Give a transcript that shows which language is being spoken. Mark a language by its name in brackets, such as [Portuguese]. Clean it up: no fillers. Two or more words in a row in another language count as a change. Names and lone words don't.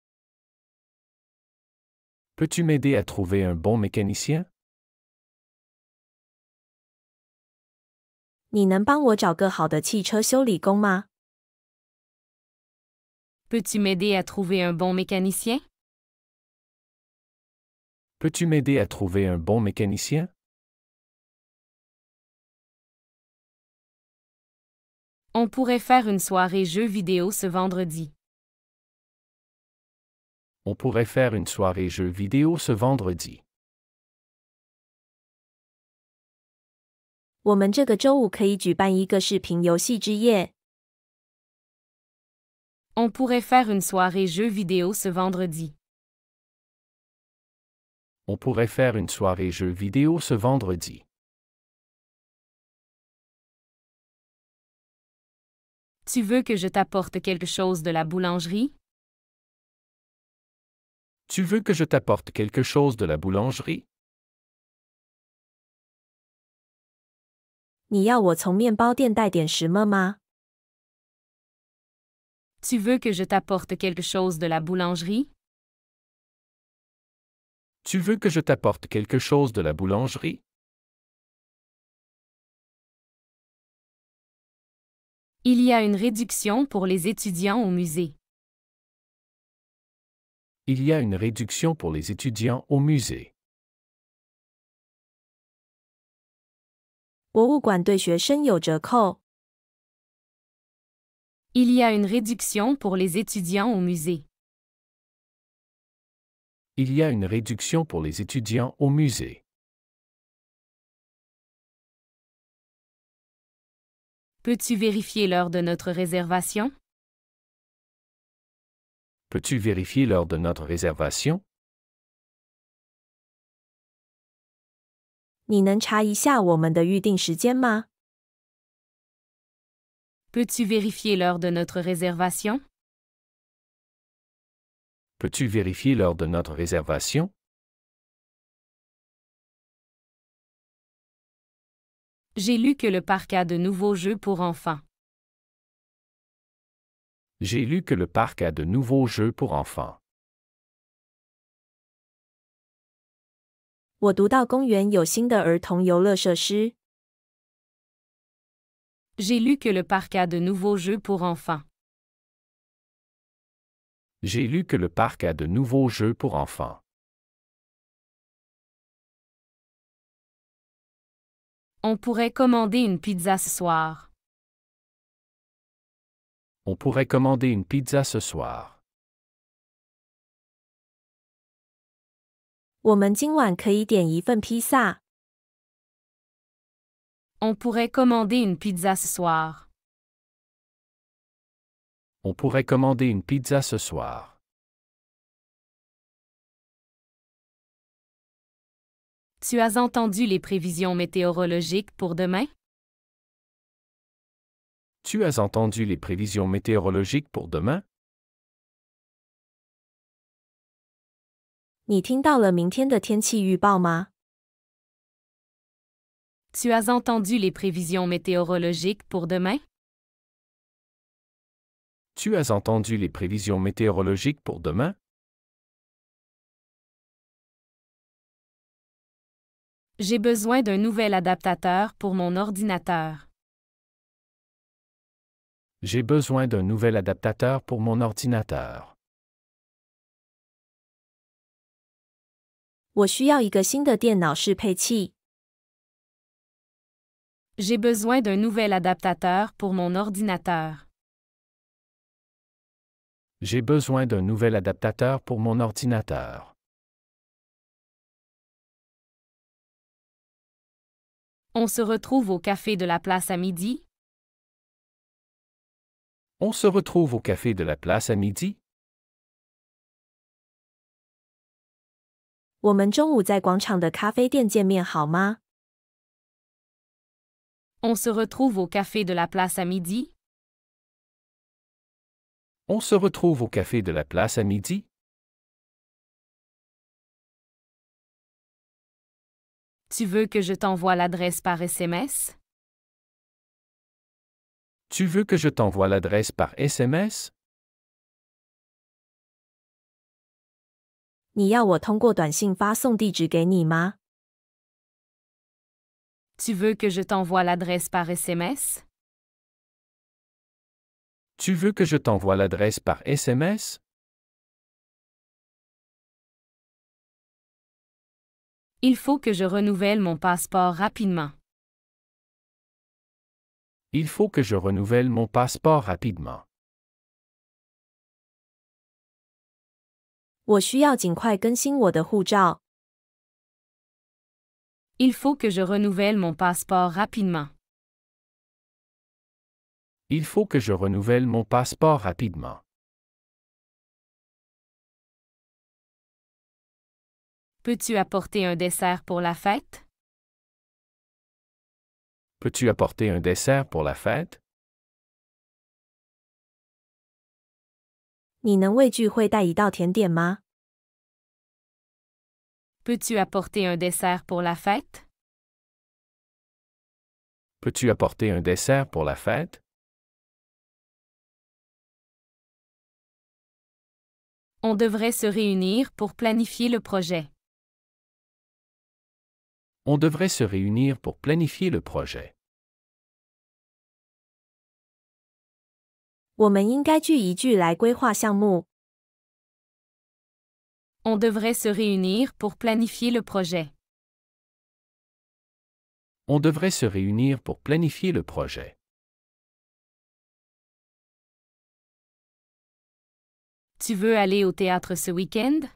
[French] Peux-tu m'aider à trouver un bon mécanicien? [Chinese] 你能帮我找个好的汽车修理工吗？ [French] Peux-tu m'aider à trouver un bon mécanicien? Peux-tu m'aider à trouver un bon mécanicien? On pourrait faire une soirée jeux vidéo ce vendredi. On pourrait faire une soirée jeux vidéo ce vendredi. [Chinese] 我们这个周五可以举办一个视频游戏之夜。 [French] On pourrait faire une soirée jeux vidéo ce vendredi. On pourrait faire une soirée jeux vidéo ce vendredi. Tu veux que je t'apporte quelque chose de la boulangerie? Tu veux que je t'apporte quelque chose de la boulangerie? [Chinese] 你要我从面包店带点什么吗？ [French] Tu veux que je t'apporte quelque chose de la boulangerie? Tu veux que je t'apporte quelque chose de la boulangerie? Il y a une réduction pour les étudiants au musée. Il y a une réduction pour les étudiants au musée. [Chinese] 博物馆对学生有折扣。 [French] Il y a une réduction pour les étudiants au musée. Il y a une réduction pour les étudiants au musée. Peux-tu vérifier l'heure de notre réservation? Peux-tu vérifier l'heure de notre réservation? [Chinese] 你能查一下我们的预定时间吗？ [French] Peux-tu vérifier l'heure de notre réservation? Peux-tu vérifier l'heure de notre réservation? J'ai lu que le parc a de nouveaux jeux pour enfants. J'ai lu que le parc a de nouveaux jeux pour enfants. [Chinese] 我读到公园有新的儿童游乐设施。 [French] J'ai lu que le parc a de nouveaux jeux pour enfants. J'ai lu que le parc a de nouveaux jeux pour enfants. On pourrait commander une pizza ce soir. On pourrait commander une pizza ce soir. [Chinese] 我们今晚可以点一份披萨。 [French] On pourrait commander une pizza ce soir. On pourrait commander une pizza ce soir. Tu as entendu les prévisions météorologiques pour demain? Tu as entendu les prévisions météorologiques pour demain? [Chinese] 你听到了明天的天气预报吗？ [French] Tu as entendu les prévisions météorologiques pour demain? Tu as entendu les prévisions météorologiques pour demain? J'ai besoin d'un nouvel adaptateur pour mon ordinateur. J'ai besoin d'un nouvel adaptateur pour mon ordinateur. [Chinese] 我需要一个新的电脑适配器。 [French] J'ai besoin d'un nouvel adaptateur pour mon ordinateur. J'ai besoin d'un nouvel adaptateur pour mon ordinateur. On se retrouve au café de la place à midi? On se retrouve au café de la place à midi? [Chinese] 我们中午在广场的咖啡店见面好吗？ [French] On se retrouve au café de la place à midi? On se retrouve au café de la place à midi? Tu veux que je t'envoie l'adresse par SMS? Tu veux que je t'envoie l'adresse par SMS? [Chinese] 你要我通过短信发送地址给你吗？ [French] Tu veux que je t'envoie l'adresse par SMS? Tu veux que je t'envoie l'adresse par SMS? Il faut que je renouvelle mon passeport rapidement. Il faut que je renouvelle mon passeport rapidement. [Chinese] 我需要尽快更新我的护照。 [French] Il faut que je renouvelle mon passeport rapidement. Il faut que je renouvelle mon passeport rapidement. Peux-tu apporter un dessert pour la fête? Peux-tu apporter un dessert pour la fête? [Chinese] 你能为聚会带一道甜点吗？ [French] Peux-tu apporter un dessert pour la fête? Peux-tu apporter un dessert pour la fête? On devrait se réunir pour planifier le projet. On devrait se réunir pour planifier le projet. [Chinese] 我们应该聚一聚来规划项目。 [French] On devrait se réunir pour planifier le projet. On devrait se réunir pour planifier le projet. Tu veux aller au théâtre ce week-end?